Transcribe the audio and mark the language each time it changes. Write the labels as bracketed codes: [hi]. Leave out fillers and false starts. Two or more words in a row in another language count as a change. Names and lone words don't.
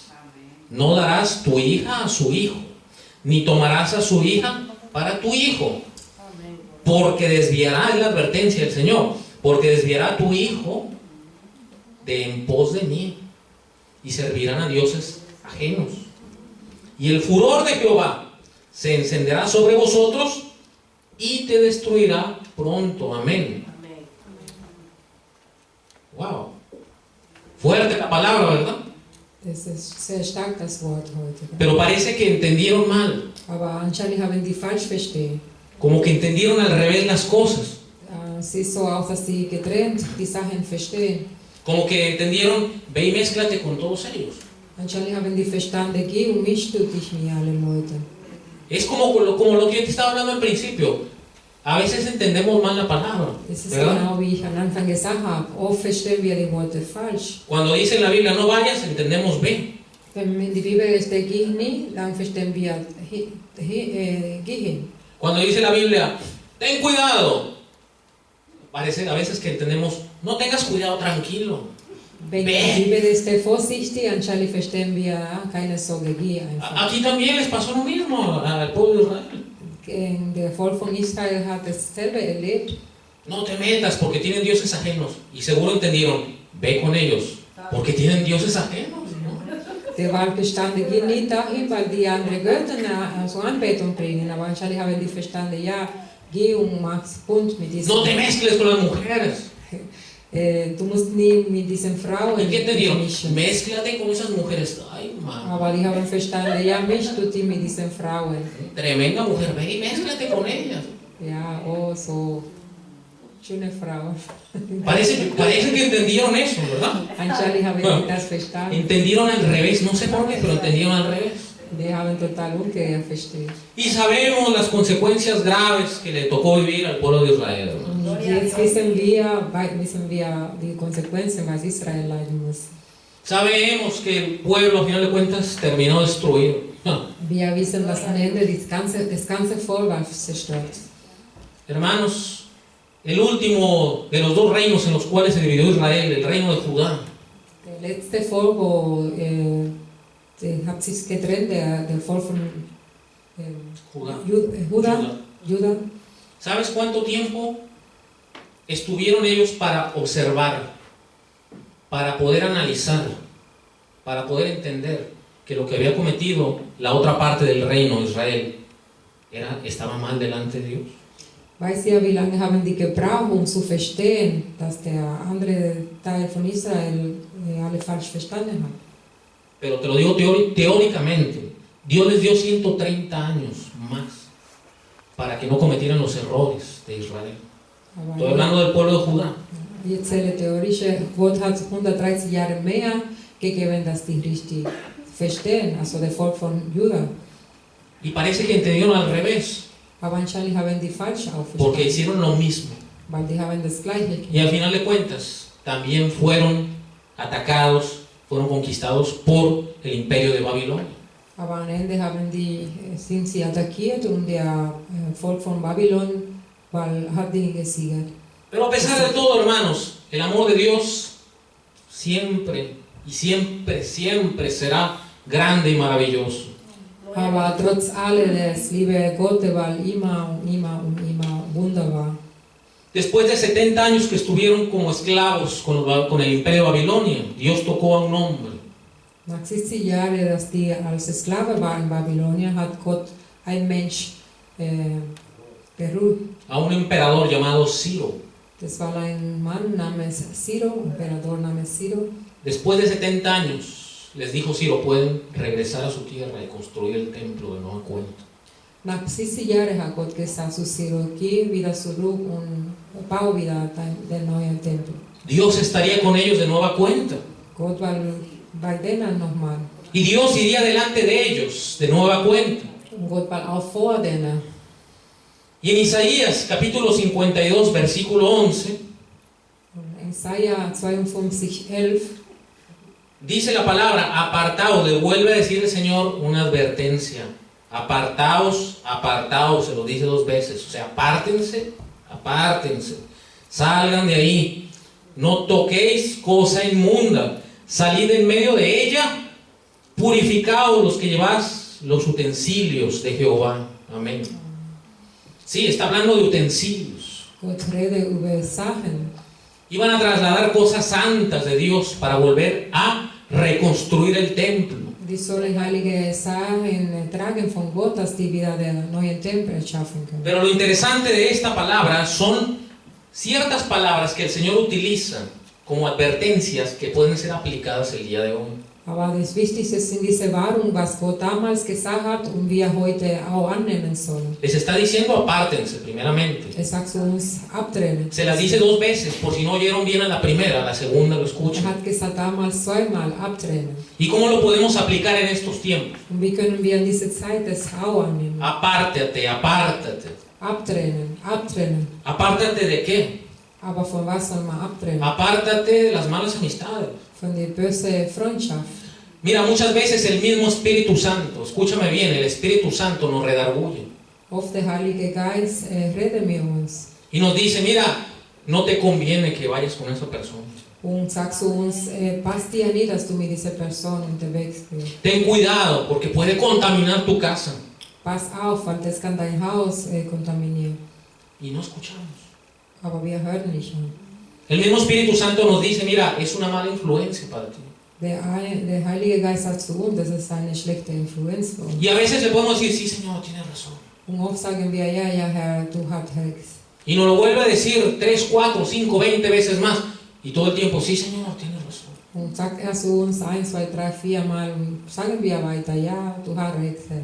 [es] No darás tu hija a su hijo, ni tomarás a su hija para tu hijo, porque desviará, es la advertencia del Señor, porque desviará a tu hijo de en pos de mí, y servirán a dioses ajenos. Y el furor de Jehová se encenderá sobre vosotros, y te destruirá pronto. Amén. Wow. Fuerte la palabra, ¿verdad? [de] Es ist sehr stark, das Wort heute. [es] Pero parece que entendieron mal. [de] Aber anscheinend haben die falsch verstehen. [es] Como que entendieron al revés las cosas. [de] Es ist so auch, dass die getrennt die Sachen verstehen. [es] Como que entendieron, ve y mézclate con todos ellos. [de] Anscheinend haben die verstanden, geh und misch du dich mit allen Leuten. [es] Es como lo que yo te estaba hablando al principio. A veces entendemos mal la palabra, [de] Es ist [es] ¿verdad? [de] genau wie ich am Anfang gesagt habe. Oft verstehen wir die Worte falsch. [es] Cuando dice en la Biblia no vayas, entendemos ve. [de] Wenn in die Bibel steht, geh nicht, dann verstehen wir gehen. [es] Cuando dice la Biblia, ten cuidado, parece a veces que entendemos, no tengas cuidado, tranquilo. [de] Wenn die Bibel steht vorsichtig, anscheinend verstehen wir, keine Sorge, geh einfach. [es] Aquí también les pasó lo mismo al pueblo de Israel. [de] Der Volk von Israel hat dasselbe erlebt. [es] No te metas porque tienen dioses ajenos. Y seguro entendieron, ve con ellos, porque tienen dioses ajenos, ¿no? [de] Der war gestanden, geh nicht dahin, weil die andere Götter zur Anbetung bringen. Aber anscheinend haben die verstanden, ja, geh und mach's Bund mit diesen. [es] No te mezcles con las mujeres. [de] Du musst nie mit diesen Frauen [es] ¿Y qué entendieron? [de] mischen. [es] Mézclate con esas mujeres. Ay, man, [de] Aber die haben verstanden, ja, misch du dich mit diesen Frauen. [es] tremenda mujer, ve y mézclate con ellas. [de] Ja, oh, so schöne Frauen. [es] Parece que entendieron eso, ¿verdad? [de] Anscheinend haben die das verstanden. [es] Entendieron al revés, no sé por qué, pero entendieron al revés. [de] Die haben total umgekehrt verstehen. [es] Y sabemos las consecuencias graves que le tocó vivir al pueblo de Israel, ¿no? [de] Und jetzt wissen wir die Konsequenzen, was Israel leiden muss. [es] Sabemos que el pueblo, a final de cuentas, terminó destruido. [de] Wir wissen, dass am Ende das ganze Volk war zerstört. [es] Hermanos, el último de los dos reinos en los cuales se dividió Israel, el reino de Judá. [de] Der letzte Volk, wo hat sich getrennt, der Volk von Judá. Juda. [es] ¿Sabes cuánto tiempo estuvieron ellos para observar, para poder analizar, para poder entender que lo que había cometido la otra parte del reino de Israel estaba mal delante de Dios? [de] Weißt ihr, wie lange haben die gebraucht, um zu verstehen, dass der andere Teil von Israel alle falsch verstanden hat? [es] Pero te lo digo teóricamente, Dios les dio 130 años más para que no cometieran los errores de Israel. Estoy hablando del pueblo de Judá. [de] Ich erzähle theoretisch, Gott hat 130 Jahre mehr gegeben, dass die richtig verstehen, also der Volk von Juda. [es] Y parece que entendieron al revés, [de] Aber anscheinend haben die falsch [es] porque [de] aufverstanden, [es] hicieron lo mismo. [de] weil die haben das Gleiche [es] Y al [de] gemacht. [es] final de cuentas, también fueron atacados, fueron conquistados por el imperio de Babilonia. [de] Aber am Ende sind sie attackiert und der Volk von Babylon hat die gesiegt. [es] Pero a pesar de todo, hermanos, el amor de Dios siempre y siempre, siempre será grande y maravilloso. [de] Aber trotz allem, das Liebe Gottes war immer und immer und immer wunderbar. [es] Después de 70 años que estuvieron como esclavos con el imperio de Babilonia, Dios tocó a un hombre. [de] Nach 70 Jahren, dass die als Sklave waren in Babylonien, hat Gott ein Mensch berührt. [es] A un emperador llamado Ciro. [de] Das war ein Mann namens Ciro, Emperador namens Ciro. [es] Después de 70 años, les dijo Ciro, pueden regresar a su tierra y construir el templo de nueva cuenta. [de] Nach 70 Jahren hat Gott gesagt zu Ciro, geh wieder zurück und bau wieder den neuen Tempel. [es] Dios estaría con ellos de nueva cuenta. [de] Gott war bei denen nochmal. [es] Y Dios iría delante de ellos de nueva cuenta. [de] Und Gott war auch vor denen. [es] Y en Isaías capítulo 52, versículo 11, [de] Und Jesaja 52,11 [es] dice la palabra, apartaos, le vuelve a decir el Señor una advertencia. Apartaos, apartaos, se lo dice 2 veces. O sea, apártense, apártense. Salgan de ahí. No toquéis cosa inmunda. Salid en medio de ella. Purificaos los que lleváis los utensilios de Jehová. Amén. Sí, está hablando de utensilios. [de] Gott redet über Sachen. [es] Iban a trasladar cosas santas de Dios para volver a reconstruir el templo. [de] Die sollen heilige Sachen tragen von Gott, dass die wieder den neuen Tempel schaffen können. [es] Pero lo interesante de esta palabra son ciertas palabras que el Señor utiliza como advertencias que pueden ser aplicadas el día de hoy. [de] Aber das Wichtigste sind diese Wahrung, was Gott damals gesagt hat und wir heute auch annehmen sollen. [es] Les está diciendo apártense primeramente. [de] Sagt zu uns, abtrennen. [es] Se las dice 2 veces, por si no oyeron bien a la primera, a la segunda lo escuchan. [de] Hat gesagt damals zweimal, abtrennen. [es] ¿Y cómo lo podemos aplicar en estos tiempos? [de] Und wie können wir in dieser Zeit das auch annehmen? [es] Apártate, apártate. [de] Abtrennen, abtrennen. [es] ¿Apártate de qué? [de] Aber von was soll man abtrennen? [es] Apártate de las malas amistades. [de] Von der bösen Freundschaft. [es] Mira, muchas veces el mismo Espíritu Santo, escúchame bien, el Espíritu Santo nos redarguye. [de] Oft der Heilige Geist redet mit uns [es] Y nos dice, mira, no te conviene que vayas con esa persona. [de] und sagt zu uns, passt dir nicht, dass du mit dieser Person unterwegs bist. [es] Ten cuidado porque puede contaminar tu casa. [de] Pass auf, weil das kann dein Haus kontaminieren. [es] Y no escuchamos. [de] Aber wir hören nicht an. [es] El mismo Espíritu Santo nos dice, mira, es una mala influencia para ti. [de] Der Heilige Geist sagt zu uns, das ist eine schlechte Influenz für uns. [es] Y a veces le podemos decir, sí, Señor, tienes razón. [de] Und oft sagen wir, ja, ja, Herr, du hast recht. [es] Y nos lo vuelve a decir 3, 4, 5, 20 veces más. Y todo el tiempo, sí, Señor, tienes razón. [de] Und sagt er zu uns 1, 2, 3, 4 Mal und sagen wir weiter, ja, du hast recht, Herr.